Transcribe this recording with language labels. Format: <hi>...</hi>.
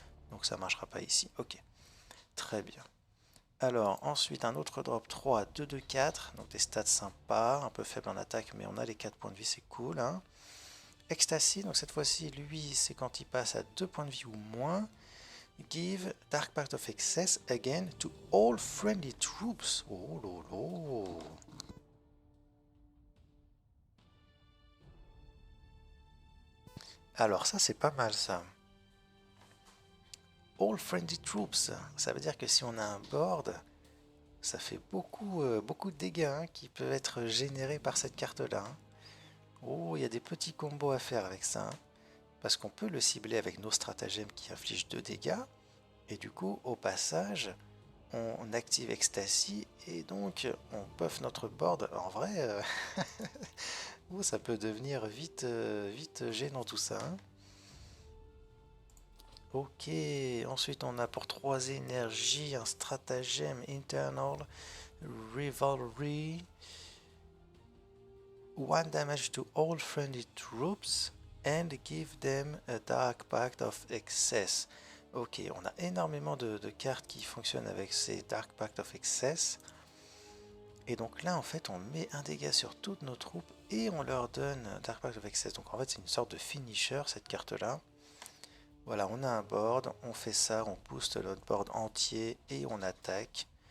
<fr>Donc ça marchera pas ici, ok, très bien. Alors, ensuite, un autre drop 3, 2, 2, 4. Donc des stats sympas, un peu faible en attaque, mais on a les 4 points de vie, c'est cool, hein. Ecstasy, donc cette fois-ci, lui, c'est quand il passe à 2 points de vie ou moins.</fr> <en>Give Dark Pact of Excess again to all friendly troops. Oh lolo.</en> <fr>Alors ça, c'est pas mal ça.</fr> <en>All friendly troops,</en> <fr>ça veut dire que si on a un board, ça fait beaucoup de dégâts, hein, qui peuvent être générés par cette carte-là, hein. Oh, il y a des petits combos à faire avec ça, hein, parce qu'on peut le cibler avec nos stratagèmes qui infligent 2 dégâts, et du coup, au passage, on active Ecstasy, et donc on buff notre board. En vrai, oh, ça peut devenir vite gênant tout ça, hein. Ok, ensuite on a pour 3 énergies un stratagème Internal Rivalry.</fr> <en>1 damage to all friendly troops and give them a Dark Pact of Excess.</en> <fr>Ok, on a énormément de cartes qui fonctionnent avec ces Dark Pact of Excess. Et donc là, en fait, on met un dégât sur toutes nos troupes et on leur donne Dark Pact of Excess. Donc en fait, c'est une sorte de finisher, cette carte-là. Voilà, on a un board, on fait ça, on booste notre board entier et on attaque.</fr>